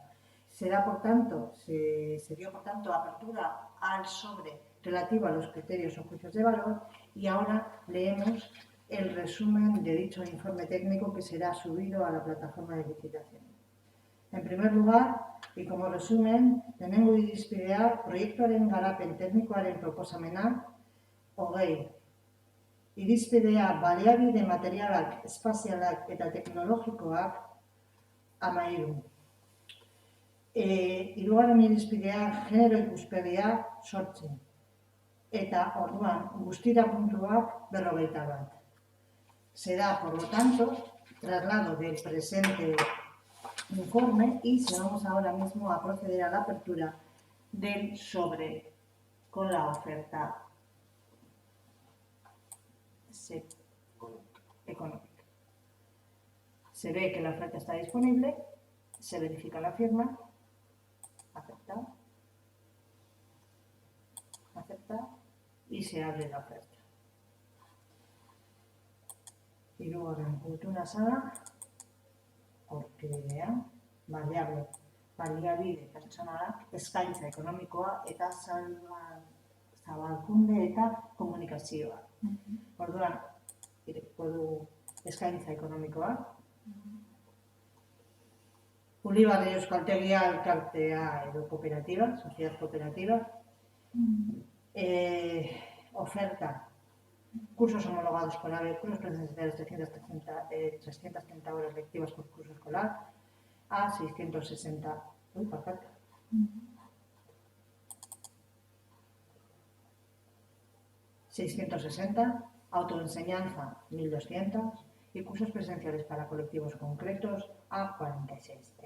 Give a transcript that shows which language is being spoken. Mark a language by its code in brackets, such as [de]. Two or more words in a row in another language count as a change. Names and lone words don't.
[es] Se dio, por tanto, apertura al sobre relativo a los criterios o juicios de valor y ahora leemos el resumen de dicho informe técnico que será subido a la plataforma de licitación. En primer lugar, y como resumen, [eu] lehenengo irizpidea proiektuaren garapen teknikoaren proposamena, 20. Irizpidea baliabide materialak, espazialak eta teknologikoak, 13. Hirugarren irizpidea genero ikuspegia 8. Eta orduan guztira puntuak 51. [es] Se da, por lo tanto, traslado del presente informe y vamos ahora mismo a proceder a la apertura del sobre con la oferta económica. Se ve que la oferta está disponible, se verifica la firma, aceptar, aceptar y se abre la oferta. Y luego una sala, [eu] aurkidean, baliabide pertsonalak, eskaintza ekonomikoa eta zabalkunde eta komunikazioa. Orduan, irekiko du eskaintza ekonomikoa. Ulibarri Euskaltegia elkartea edo kooperativa, [es] sociedad cooperativa. Oferta. Cursos homologados con AVE, cursos presenciales 330 horas lectivas por curso escolar a 660. Perfecto. 660, autoenseñanza 1200 y cursos presenciales para colectivos concretos a 46 euros.